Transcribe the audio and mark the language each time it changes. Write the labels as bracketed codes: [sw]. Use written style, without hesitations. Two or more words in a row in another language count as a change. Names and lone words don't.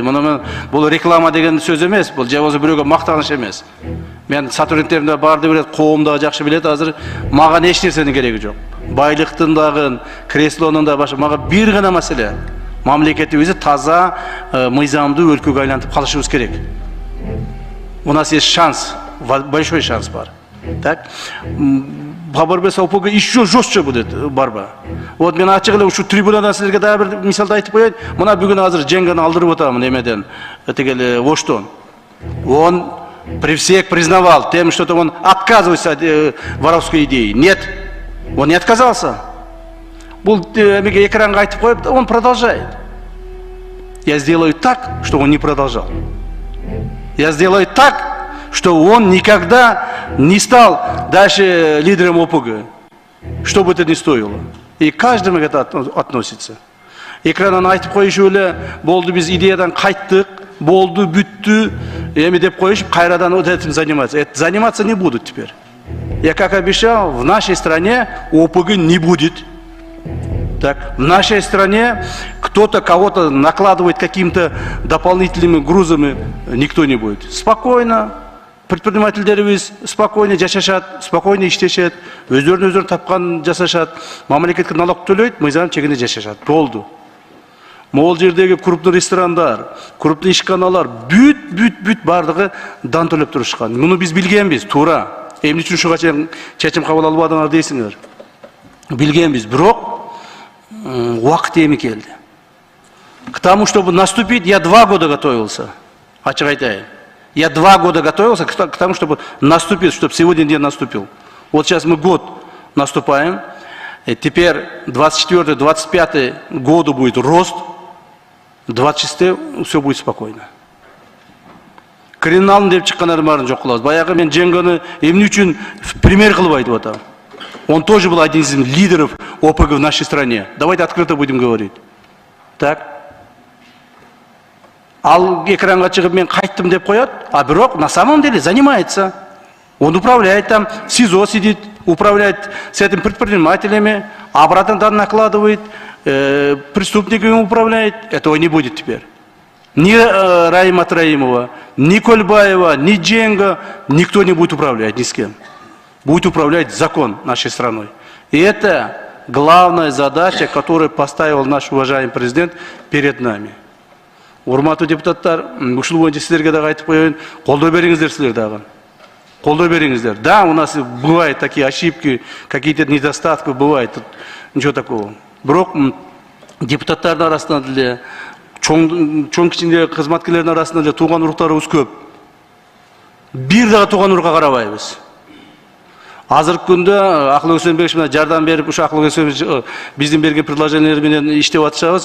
[ky] Муну бул реклама деген сөз эмес, бул же болбосо бирөөгө мактаныш эмес. Мен сотрудниктерим да барды билет, коом да жакшы билет, азыр мага эч нерсенин кереги жок. Байлыктын дагы, креслонун да башы, мага бир гана маселе. Мамлекетибизди таза, мыйзамдуу өлкөгө айлантып калышыбыз керек. [ru] У нас есть шанс, большой шанс бар. Так? Бабарбес ОПГ еще жестче будет борьба. [ky] Вот мен ачык эле ушу трибунадан силерге дагы бир мисалды айтып коеюн. Мына бүгүн азыр Женганы алдырып атам немеден, тигел Оштон. [ru] Он при всех признавал тем, что он отказывается от воровской идеи. Нет, он не отказался. [ky] Бул экранга айтып коюп, [ru] он продолжает. Я сделаю так, что он не продолжал. Я сделаю так, что он никогда не стал дальше лидером ОПГ, что бы это ни стоило. И каждому это относится. [ky] Экраннан айтып коюшу эле, болду биз идеядан кайттык, болду бүттү, эми деп коюшуп, кайрадан [ru] вот этим заниматься. Заниматься не будут теперь. Я как обещал, в нашей стране ОПГ не будет. Так, в нашей стране кто-то кого-то накладывает какими-то дополнительными грузами, никто не будет. [ky] Спокойно, предпринимательдерибиз спокойно жашашат, спокойно иштешет, өздөрүн тапкан жасашат, мамлекетке налог төлөйт, мыйзам чегинде жашашат. Болду. Могул жердеги крупный ресторандар, крупный ишканалар бүт бардыгы дан төлөп турушкан. Муну биз билгенбиз, туура. Эмне үчүн ушуга чечим кабыл албадыңар дейсиңер. Билгенбиз, бирок вакыт эми келди. [ru] К тому, чтобы наступить, я 2 года готовился. [ky] Ачык айтайын. [ru] Я 2 года готовился к тому, чтобы наступить, чтобы сегодня день наступил. Вот сейчас мы год наступаем. И теперь 24-25 году будет рост. 26 все будет спокойно. [ky] Криминалдын деп чыккандар баарын жок кылабыз. Баягы мен Женганы эмне үчүн пример кылып айтып атам. [ru] Он тоже был один из лидеров ОПГ в нашей стране. Давайте открыто будем говорить. Так. [ky] Ал экранга чыгып мен кайттым деп коет, а бирок [ru] на самом деле занимается. Он управляет там, в СИЗО сидит, управляет с этим предпринимателями, обратно там накладывает, преступниками управляет. Этого не будет теперь. Ни Раима Троимова, ни Кольбаева, ни Дженга, никто не будет управлять ни с кем. Будет управлять закон нашей страной. И это главная задача, которую поставил наш уважаемый президент перед нами. [ky] Урматтуу депутаттар, ушул боюнча силерге дагы айтып коеюн, колдоо бериңиздер силер дагы. Колдоо бериңиздер. [ru] Да, у нас бывают такие ошибки, какие-то недостатки бывают, тут ничего такого. [ky] Бирок депутаттардын арасында деле, чоң кичине кызматкерлердин арасында деле тууган уруктарыбыз көп. Бир дагы тууган урукка карабайбыз. Азыркы күндө Акыл Өксөнбекович менен жардам берип, ушу Акыл Өксөнбекович биздин берген предложениялар менен иштеп атышабыз.